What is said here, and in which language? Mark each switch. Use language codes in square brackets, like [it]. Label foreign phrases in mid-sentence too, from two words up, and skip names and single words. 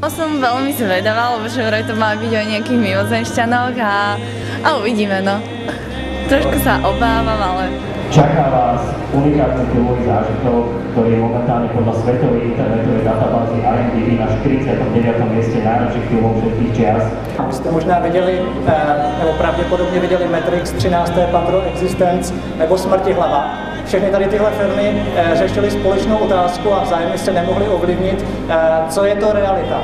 [sk] Som veľmi zvedavá, lebo že vraj to má byť o nejakých mimozemšťanoch a uvidíme, no. Trošku sa obávam, ale... Čaká vás unikátny filmový zážitok, ktorý je momentálne podľa svetovej internetovej databázy IMDb na 49. mieste najlepších filmov všetkých čias. [cs] Jste možná viděli, nebo pravděpodobně viděli Matrix, 13. patro, Existence nebo Smrtihlava. Všechny tady tyhle filmy řešily společnou otázku a vzájemně se nemohli ovlivnit, co je to realita.